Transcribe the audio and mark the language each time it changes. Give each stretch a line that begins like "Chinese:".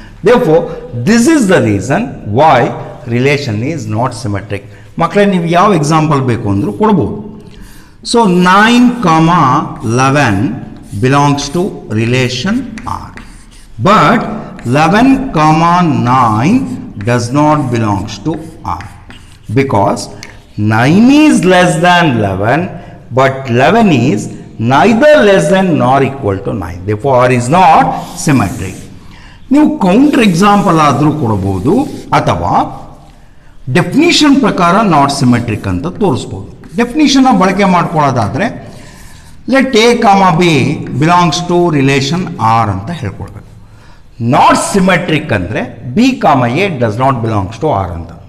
English: Therefore, this is the reason why relation is not symmetric.
Kannada: ಮಕ್ಕಳೇ, ನೀವು ಯಾವ example ಬೇಕು ಅಂದರೂ ಕೊಡ್ಬೋದು.
English: So 9, 11 belongs to relation R. But 11, 9 does not belongs to R. Because 9 is less than 11, but 11 is neither less than nor equal to 9. Therefore, R is not symmetric.
Kannada: ನೀವು counter example ಆದರೂ ಕೊಡಬಹುದು, ಅಥವಾ definition ಪ್ರಕಾರ not symmetric ಅಂತ ತೋರಿಸ್ಬೋದು. ಡೆಫಿನಿಷನ್ನ ಬಳಕೆ ಮಾಡ್ಕೊಳ್ಳೋದಾದರೆ
English: let A, B belongs to relation R
Kannada: ಅಂತ ಹೇಳ್ಕೊಳ್ಬೇಕು.
English: Not symmetric ಅಂದರೆ B, A does not belongs to R ಅಂತ.